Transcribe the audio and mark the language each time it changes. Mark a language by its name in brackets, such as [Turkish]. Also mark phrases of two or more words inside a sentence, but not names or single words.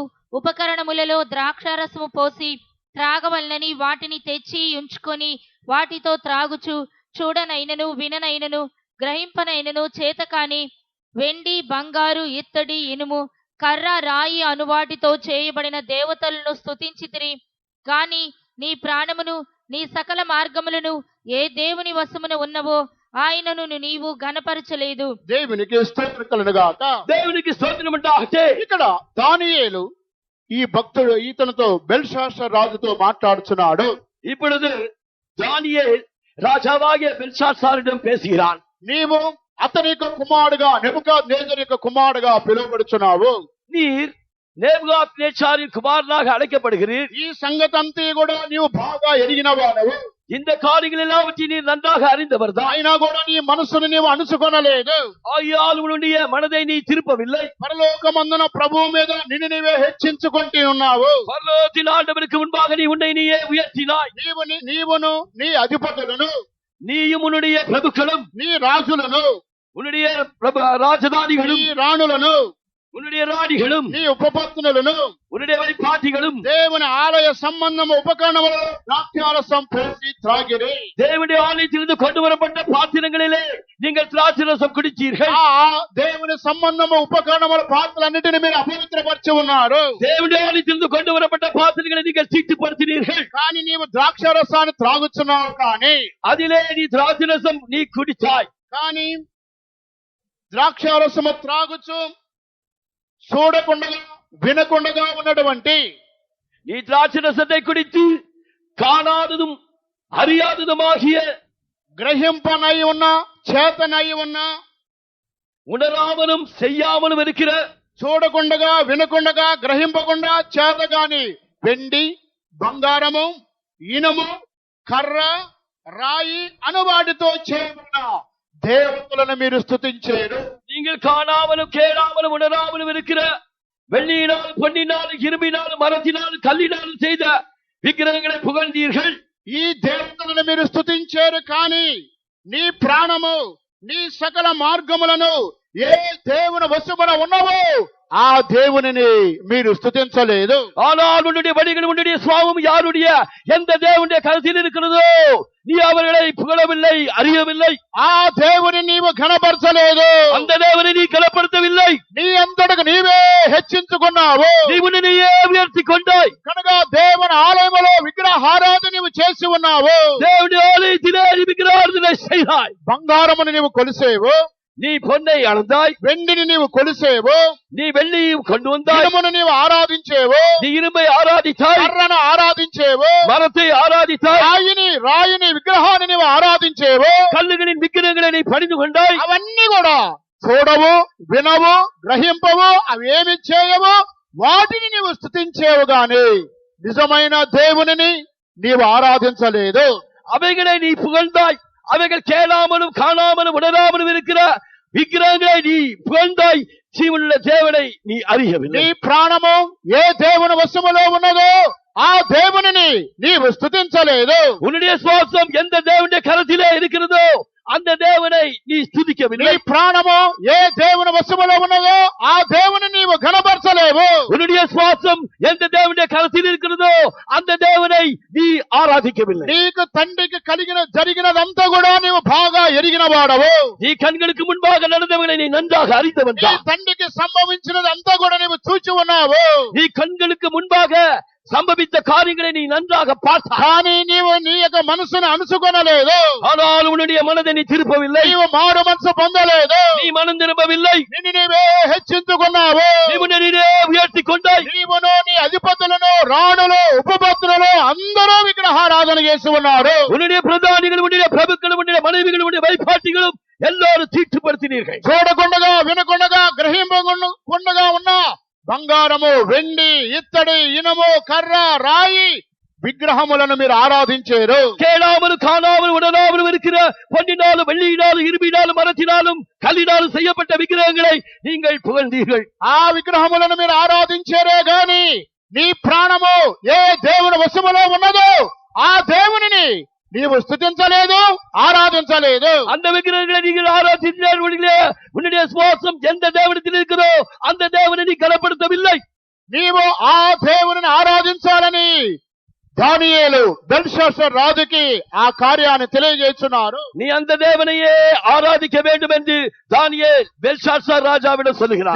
[Telugu] ఉపకరణములలో ద్రాక్షారసము పోసి త్రాగవలనని వాటిని తెచ్చి ఉంచుకొని వాటితో త్రాగుచు చూడనైనను విననైనను గ్రహింపనైనను చేతకాని వెండి బంగారు ఇత్తడి ఇనుము కర్ర రాయి అనువాటితో చేయబడిన దేవతలను స్తుతించితిరి గాని నీ ప్రాణమును నీ సకల మార్గములను ఏ దేవుని వశమున ఉన్నవో ఆయనను నీవు గణపరచలేదు. దేవునికి స్తోత్రం కలుగును గాక. దేవునికి స్తోత్రం உண்டாகட்டும். ఇక్కడ దానియేలు ఈ భక్తుడు ఇతనితో బెల్షాత్సార్ రాజుతో మాట్లాడుచున్నాడు. [Tamil] இப்பொழுது தானியேல் ராஜாவாகிய பெல்ஷாத்சாரிடம் பேசுகிறான். [Telugu] నీవు అతని యొక్క కుమారుడుగా నెబుకద్నెజరు యొక్క కుమారుడుగా పిలువబడుచున్నావు. [Tamil] நீர் நேபுகாத்நேச்சாரின் குமாரனாக அழைக்கப்படுகிறீர். [Telugu] ఈ సంగతి అంతా కూడా నీవు బాగా ఎరిగిన వాడవు. [Tamil] இந்த காரியங்கள் எல்லாவற்றையும் நீர் நன்றாக அறிந்தவர் தான். [Telugu] అయినా కూడా నీ మనసును నీవు అణుచుకొనలేదు. [Tamil] ஆகையால் உன்னுடைய மனதை நீ திருப்பவில்லை. [Telugu] పరలోకమందున ప్రభువు మీద నిన్ను నీవే హెచ్చించుకుంటూ ఉన్నావు. [Tamil] பரலோகத்தின் ஆண்டவருக்கு முன்பாக நீ உன்னை நீயே உயர்த்தினாய். [Telugu] నీవును నీ అధిపతులను [Tamil] நீயும் உன்னுடைய பிரபுக்களும் [Telugu] నీ రాజులను [Tamil] உன்னுடைய ராஜதானிகளும் [Telugu] నీ రాణులను [Tamil] உன்னுடைய ராணிகளும் [Telugu] నీ ఉపపత్నులను [Tamil] உன்னுடைய வழிபாட்டிகளும் [Telugu] దేవుని ఆలయ సంబంధం ఉపకరణములు ద్రాక్షారసం పోసి త్రాగిరి. [Tamil] தேவனுடைய ஆலயத்திலிருந்து கொண்டு வரப்பட்ட பாத்திரங்களிலே நீங்கள் திராட்சரசம் குடிச்சீர்கள். [Telugu] ఆ దేవుని సంబంధము ఉపకరణముల పాత్రలన్నిటిని మీరు అపవిత్రపరిచి ఉన్నారు. [Tamil] தேவனுடைய ஆலயத்திலிருந்து கொண்டு வரப்பட்ட பாத்திரங்களை நீங்கள் தீட்டுப்படுத்தினீர்கள். [Telugu] కానీ నీవు ద్రాక్షారసాన్ని త్రాగుచున్నావు. కానీ [Tamil] அதிலே நீ திராட்சரசம் நீ குடிச்சாய். [Telugu] కానీ ద్రాక్షారసము త్రాగుచు చూడకుండా వినకుండా ఉన్నటువంటి [Tamil] நீ திராட்சரசத்தை குடித்து காணாததும் அறியாததுமாகிய [Telugu] గ్రహింపనై ఉన్న చేతనై ఉన్న [Tamil] உணராமலும் செய்யாமலும் இருக்கிற [Telugu] చూడకుండా వినకుండా గ్రహింపకుండా చేతగాని వెండి బంగారము ఇనుము కర్ర రాయి అనువాటితో చేయబడిన దేవతలను మీరు స్తుతించేరు. [Tamil] நீங்கள் காணாமலும் கேளாமலும் உணராமலும் இருக்கிற வெள்ளியினால் பொன்னினால் இரும்பினால் மரத்தினால் கல்லினால் செய்த విగ్రహங்களை புகழ்ந்தீர்கள். [Telugu] ఈ దేవతలను మీరు స్తుతించారు. కానీ నీ ప్రాణము నీ సకల మార్గములను ఏ దేవుని వశమున ఉన్నవో ఆ దేవునిని మీరు స్తుతించలేదు. [Tamil] ஆனால் உன்னுடைய வழிகள் உன்னுடைய சுவாமம் யாருடைய எந்த தேவனுடைய கருத்தில் இருக்கிறதோ நீ அவர்களை புகழவில்லை, அறியவில்லை. [Telugu] ఆ దేవుని నీవు ఘనపరచలేదు. [Tamil] அந்த தேவனை நீ கனப்படுத்தவில்லை. [Telugu] నీ అంతటకు నీవే హెచ్చించుకున్నావు. [Tamil] நீ உன்னை நீயே உயர்த்தி கொண்டாய். [Telugu] కనుక దేవుని ఆలయములో విగ్రహారాధన నీవు చేసి ఉన్నావు. [Tamil] தேவனுடைய ஆலயத்திலே நீ விக்கிரகாராதனை செய்தாய். [Telugu] బంగారమును నీవు కొలిసేవు, [Tamil] நீ பொன்னை அளந்தாய். [Telugu] వెండిని నీవు కొలిసేవు, [Tamil] நீ வெள்ளியும் கொண்டு வந்தாய். [Telugu] ఇనుమును నీవు ఆరాధించేవు, [Tamil] நீ இரும்பை ఆరాధించాய். [Telugu] కర్రను ఆరాధించేవు, [Tamil] மரத்தை ஆராதித்தாய். [Telugu] రాయిని విగ్రహాన్ని నీవు ఆరాధించేవు. [Tamil] கல்லுகளின் விக்கிரகங்களை நீ பணிந்து கொண்டாய். [Telugu] అవన్నీ కూడా చూడవు, వినవు, గ్రహింపవు, అవేమి చేయవు, వాటిని నీవు స్తుతించేవు గాని నిజమైన దేవునిని నీవు ఆరాధించలేదు. [Tamil] அவைகளை நீ புகழ்ந்தாய். அவைகள் கேளாமலும் காணாமலும் உணராமலும் இருக்கிற விக்கிரகங்களை நீ புகழ்ந்தாய். ஜீவனுள்ள தேவனை நீ அறியவில்லை. [Telugu] నీ ప్రాణము ఏ దేవుని వశములో ఉన్నదో ఆ దేవునిని నీవు స్తుతించలేదు. [Tamil] உன்னுடைய சுவாசம் எந்த தேவனுடைய கரத்திலே இருக்கிறதோ அந்த தேவனை நீ [Telugu] నీ [Tamil] ஸ்துதிக்கவில்லை. [Telugu] ప్రాణము ఏ దేవుని వశములో ఉన్నదో ఆ దేవుని నీవు ఘనపరచలేవు. [Tamil] உன்னுடைய சுவாசம் எந்த தேவனுடைய கரத்தில் இருக்கிறதோ அந்த தேவனை நீ ஆராதிக்கவில்லை. [Telugu] నీకు తండ్రికి జరిగినదంతా కూడా నీవు బాగా ఎరిగిన వాడవు. [Tamil] நீ கண்களுக்கு முன்பாக நடந்தவர்களை நீ நன்றாக அறிந்தவன் [Telugu] నీ [Tamil] தான். [Telugu] తండ్రికి సంభవించినదంతా కూడా నీవు చూచి ఉన్నావు. [Tamil] நீ கண்களுக்கு முன்பாக சம்பவித்த காரியங்களை நீ நன்றாக பார்த்தாய். [Telugu] కానీ నీవు నీ యొక్క మనసును అనుసుకొనలేదు. [Tamil] ஆனால் உன்னுடைய மனதை நீ திருப்பவில்லை. [Telugu] నీవు మారు మనసు పొందలేదు. [Tamil] நீ மனம் திரும்பவில்லை. [Telugu] నిన్ను నీవే హెచ్చించుకున్నావు. [Tamil] நீ உன்னை நீரே உயர்த்தி கொண்டாய். [Telugu] నీవును నీ అధిపతులను రాణులు ఉపపత్నులు అందరూ విగ్రహారాధన చేసి ఉన్నారు. [Tamil] உன்னுடைய பிரதானிகள் உன்னுடைய பிரபுக்களும் உன்னுடைய மனைவிகளும் உன்னுடைய வைப்பாட்டிகளும் எல்லாரும் தீட்டுப்படுத்தினீர்கள். [Telugu] చూడకుండగా వినకుండగా గ్రహింపకుండగా ఉన్న బంగారము వెండి ఇత్తడి ఇనుము కర్ర రాయి విగ్రహములను మీరు ఆరాధించారు. [Tamil] கேளாமலும் காணாமலும் உணராமலும் இருக்கிற பொன்னினாலும் வெள்ளியினாலும் இரும்பினாலும் மரத்தினாலும் கல்லினாலும் செய்யப்பட்ட விக்கிரகங்களை நீங்கள் புகழ்ந்தீர்கள். [Telugu] ఆ విగ్రహములను మీరు ఆరాధించారే గాని నీ ప్రాణము ఏ దేవుని వశములో ఉన్నదో ఆ దేవునిని నీవు స్తుతించలేదు, ఆరాధించలేదు. [Tamil] அந்த விக்கிரகங்களை நீங்கள் ஆராதித்தால் உன்னுடைய சுவாசம் எந்த தேவனத்தில் இருக்கிறதோ அந்த தேவனை நீ கனப்படுத்தவில்லை. [Telugu] నీవు ఆ దేవునిని ఆరాధించాలని దానియేలు బెల్షస్సర్ రాజుకి ఆ కార్యాన్ని తెలియజేస్తున్నారు. [Tamil] நீ அந்த தேவனையே ஆராதிக்க வேண்டும் என்று தானியேல் பெல்ஷாத்சார் ராஜாவிடம் சொல்லுகிறார்.